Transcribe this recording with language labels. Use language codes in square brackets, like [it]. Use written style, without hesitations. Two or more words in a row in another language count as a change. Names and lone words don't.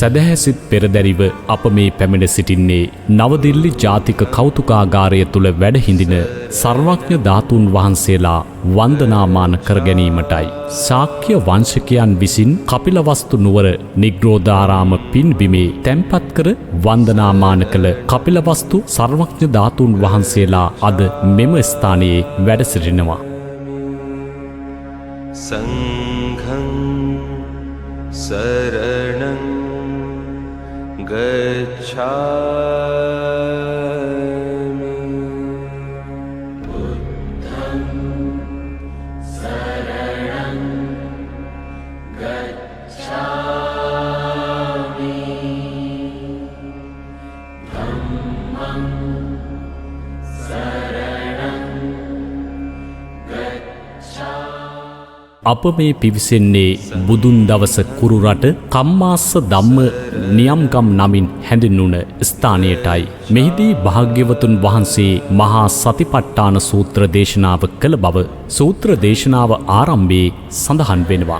[si] සදහැසිත් පෙරදැරිව අප මේ පැමිණ සිටින්නේ නවදිල්ලි ජාතික කෞතුකාගාරය තුළ වැඩහිඳින සර්වඥ ධාතුන් වහන්සේලා වන්දනාමාන කර ගැනීමටයි. ශාක්‍ය වංශකයන් විසින් කපිලවස්තු නුවර නිග්‍රෝධාරාම පින්බිමේ තැන්පත් කර වන්දනාමාන කළ කපිලවස්තු සර්වඥ ධාතුන් වහන්සේලා අද මෙම ස්ථානයේ වැඩ සිටිනවා. [pi] සංඝං සරණං ගච්ඡාමි බුද්ධං සරණං ගච්ඡාමි ධම්මං සරණං [si] අප මේ පිවිසෙන්නේ බුදුන් දවස කුරුරට කම්මාස්ස ධම්ම නියම්ගම් නමින් හැඳින්වුන ස්ථානයටයි. මෙහිදී භාග්‍යවතුන් වහන්සේ මහා සතිපට්ඨාන සූත්‍ර දේශනාව කළ බව සූත්‍ර දේශනාව ආරම්භයේ සඳහන් වෙනවා.